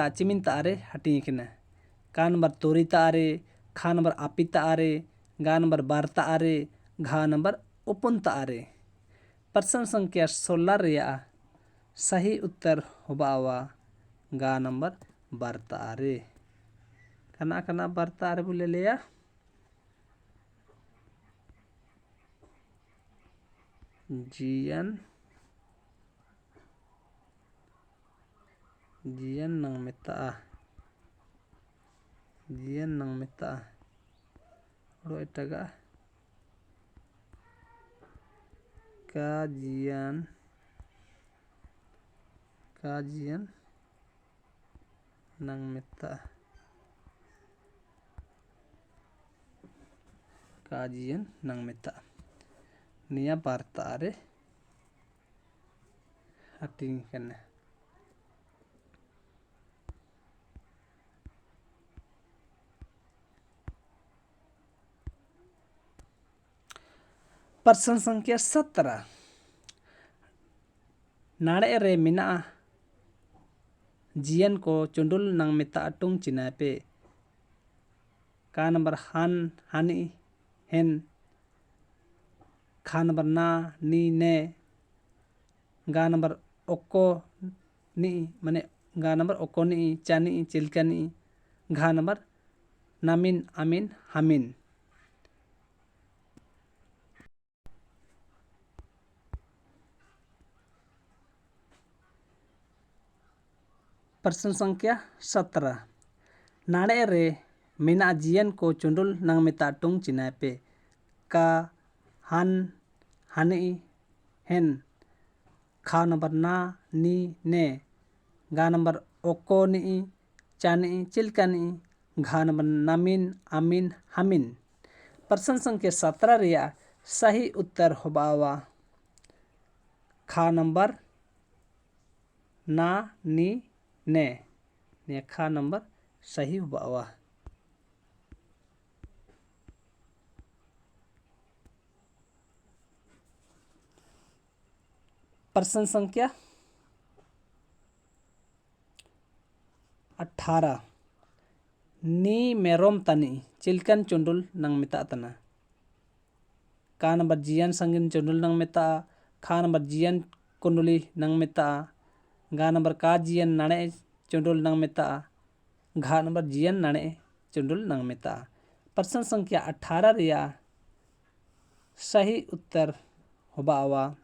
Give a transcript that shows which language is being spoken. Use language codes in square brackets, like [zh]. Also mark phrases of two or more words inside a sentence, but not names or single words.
[sat] चिमिनता रे हटी किने का नंबर तोरीता रे खा नंबर आपिता रे गा नंबर बारता रे घा नंबर उपुनता रे पर्सन संख्या 16 रिया सही उत्तर होबावा गा नंबर बारता रे कना बारता रे बोले लिया जियन nang meta ro itaga kajian nang meta niya barta are hating kene पर्सन संख्या 17 नाड़े रे मिना जियन को चुंडुल नंग मिता अटुंग चिनापे का नंबर हानी हेन खा नंबर ना नी ने गा नंबर ओको नी माने गा नंबर ओको नी चानी चिलका नी घा नंबर नामिन आमिन हामिन पर्सन संख्या 17 नाड़े रे मिना जियन को चुंडुल नंग मिता टुंग चिनापे का हानी हेन खा नंबर ना नी ने गा नंबर ओको नी चानी चिलका नी घा नंबर नामिन आमिन हामिन पर्सन संख्या 17 रिया सही उत्तर होबावा खा नंबर ना नी ने खा नंबर सही होबावा पर्सन संख्या 18 नी मेरोम तनी चिलकन चुंडुल नंग मिता तना का नंबर जियन संगिन चुंडुल नंग मिता खा नंबर जियन कुंडुली नंग मिता गा नंबर का जियन नाणे चुंडुल नंग मिता घा नंबर जियन नाणे चुंडुल नंग मिता पर्सन संख्या 18 रिया सही उत्तर होबावा